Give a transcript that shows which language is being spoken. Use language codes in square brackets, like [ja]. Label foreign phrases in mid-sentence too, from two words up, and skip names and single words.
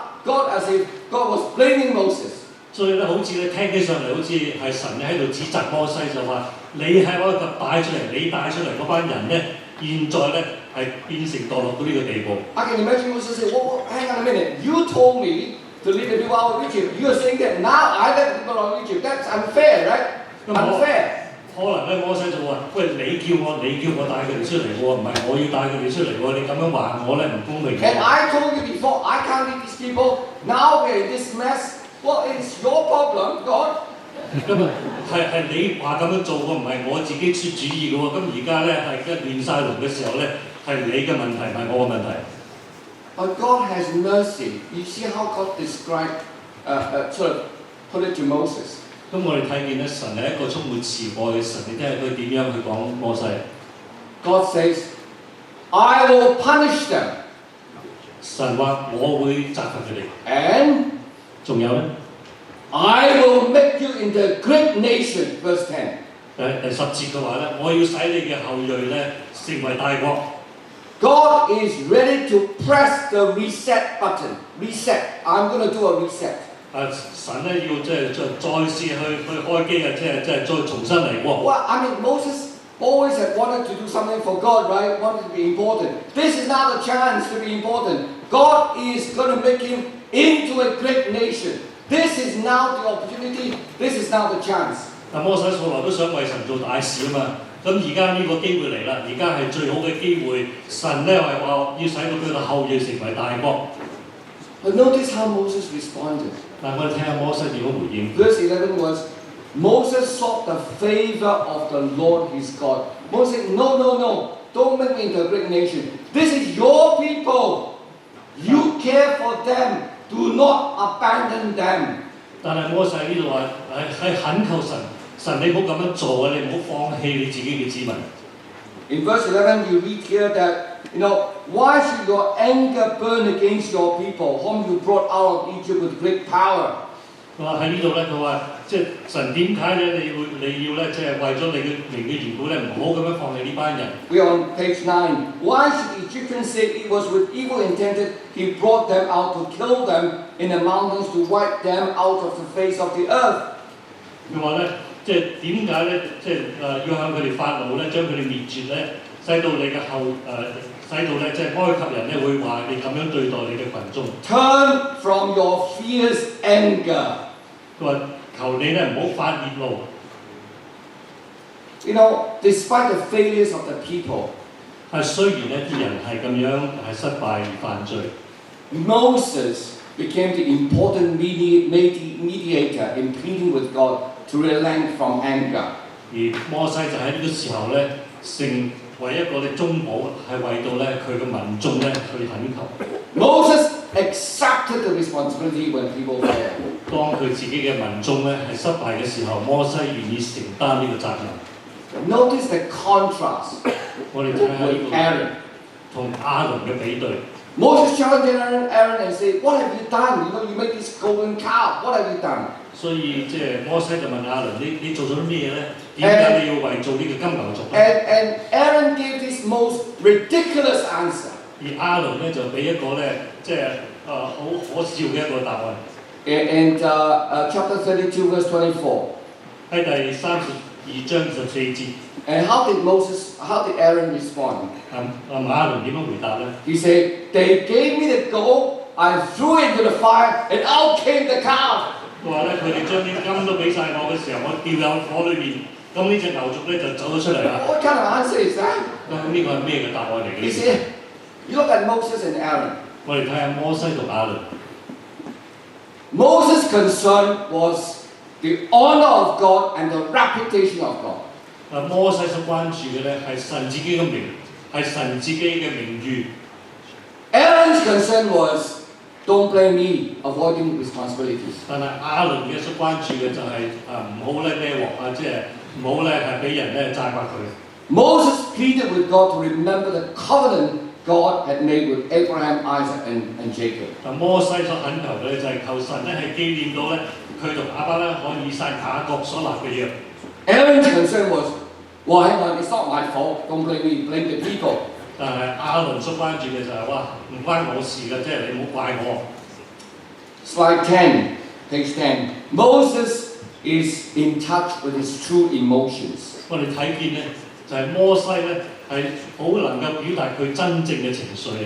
[en] God, as if God was blaming Moses. [yue] 所以咧，好似咧聽起上嚟，好似係神喺度指責摩西，就話你係我帶出嚟，你帶出嚟嗰班人咧，現在咧係變成墮落到呢個地步。 [en] I can imagine Moses say, "Well, hang on a minute. You told me to lead the people out of Egypt. You are saying that now I led the people out of Egypt. That's unfair, right? Unfair." [yue] 可能咧，摩西就話：喂，你叫我帶佢哋出嚟喎，唔係我要帶佢哋出嚟喎，你咁樣話我咧唔公平。 [en] And I told you before, I can't lead these people. Now we're in this mess. Well, it's your problem, God. [yue] 咁啊，係你話咁樣做喎，唔係我自己出主意嘅喎。咁而家咧係一亂晒龍嘅時候咧，係你嘅問題，唔係我嘅問題。 [en] But God has mercy. You see how God described, sort of put it to Moses. [yue] 咁我哋睇見咧，神係一個充滿慈愛嘅神，你聽下佢點樣去講摩西。 [en] God says, "I will punish them." [yue] 神話我會責罰佢哋。 [en] And [yue] 仲有咧 [en] I will make you into a great nation. Verse 10. [yue] 第10節嘅話咧，我要使你嘅後裔咧成為大國。 [en] God is ready to press the reset button. Reset. I'm going to do a reset. [yue] 神咧要再試去開機啊，即係再重新嚟過。 [en] Well, I mean, Moses always had wanted to do something for God, right? Wanted to be important. This is now the chance to be important. God is going to make him into a great nation. This is now the opportunity. This is now the chance. [yue] 但摩西素來都想為神做大事啊嘛。咁而家呢個機會嚟啦，而家係最好嘅機會。神咧係話要使到佢嘅後裔成為大國。 [en] But notice how Moses responded. [yue] 但我哋睇下摩西點樣回應。 [en] Verse 11 was, Moses sought the favor of the Lord his God. Moses said, No, don't make me into a great nation. This is your people. You care for them. Do not abandon them. [yue] 但係摩西呢度話係懇求神，神你唔好咁樣做啊！你唔好放棄你自己嘅子民。 [en] In verse 11, you read here that, why should your anger burn against your people, whom you brought out of Egypt with great power? [yue] 佢話喺呢度咧，佢話即係神點解咧？你要咧，即係為咗你嘅名嘅緣故咧，唔好咁樣放棄呢班人。 [en] We are on page 9. Why should Egyptians say it was with evil intended he brought them out to kill them in the mountains to wipe them out of the face of the earth? [yue] 佢話咧，即係點解咧？即係要向佢哋發怒咧，將佢哋滅絕咧，使到你嘅使到咧，即係埃及人咧會話你咁樣對待你嘅群眾。 [en] Turn from your fierce anger. [yue] 佢話求你咧唔好發熱怒。 [en] Despite the failures of the people, [yue] 係雖然咧啲人係咁樣係失敗而犯罪。 [en] Moses became the important mediator in pleading with God to relent from anger. [yue] 而摩西就喺呢個時候咧，成為一個嘅中保，係為到咧佢嘅民眾咧去懇求。 [en] Moses accepted the responsibility when people failed. [yue] 當佢自己嘅民眾咧係失敗嘅時候，摩西願意承擔呢個責任。 [en] Notice the contrast [yue] 我哋睇下呢 [en] with [yue] 個 [en] Aaron. [yue] 同亞倫嘅比對。 [en] Moses challenged Aaron and said, "What have you done? You know, you make this golden calf. What have you done?" [yue] 所以即係摩西就問亞倫：你做咗啲咩咧？點解你要為做呢個金牛犢咧？ [en] And Aaron gave this most ridiculous answer. [yue] 而亞倫咧就俾一個咧即係好可笑嘅一個答案。 [en] In chapter 32, verse 24. [yue] 喺第32章24節。 [en] And how did Aaron respond? [yue] 亞倫點樣回答咧 [en] He said, "They gave me the gold, I threw it into the fire, and out came the calf." [yue] 佢話咧，佢哋將啲金都俾晒我嘅時候，我掉入火裏面，咁呢隻牛犢咧就走咗出嚟啦。 [en] What kind of answer is that? [yue] 咁呢個係咩嘅答案嚟嘅 [en] He said, "You look at Moses and Aaron. [yue] 我哋睇下摩西同亞倫。 [en] Moses' concern was the honor of God and the reputation of God. [yue] 摩西所關注嘅咧係神自己嘅名，係神自己嘅名譽。 [en] Aaron's concern was, "Don't blame me, avoiding responsibilities." [yue] 但係亞倫嘅所關注嘅就係唔好咧孭鑊即係唔好咧係俾人咧責罵佢。 [en] Moses pleaded with God to remember the covenant God had made with Abraham, Isaac, and Jacob. [yue] 摩西所懇求嘅就係求神咧係紀念到咧佢同亞伯拉罕、以撒、雅各所立嘅約。 [en] Aaron's concern was, "Well, hang on, it's not my fault. Don't blame me, blame the people." [yue] 但係亞倫所關注嘅就係哇唔關我事嘅，即係你唔好怪我。 [en] Slide 10, page 10. Moses is in touch with his true emotions. [yue] 我哋睇見咧就係摩西咧係好能夠表達佢真正嘅情緒嘅。